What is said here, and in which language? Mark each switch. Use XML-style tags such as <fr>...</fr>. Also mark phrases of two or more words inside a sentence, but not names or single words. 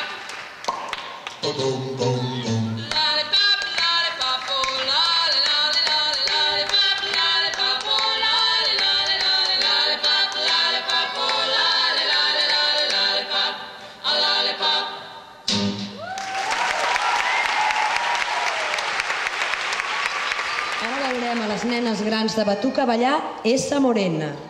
<en>Lollipop, lollipop, oh lolly, lolly, lolly, lollipop, lollipop, oh lolly, lolly, lolly, lollipop, lollipop, oh lolly, lolly, lolly, lollipop, a lollipop.</en> <ca>Ara veurem a les nenes grans de Batuca ballar Essa Morena.</ca>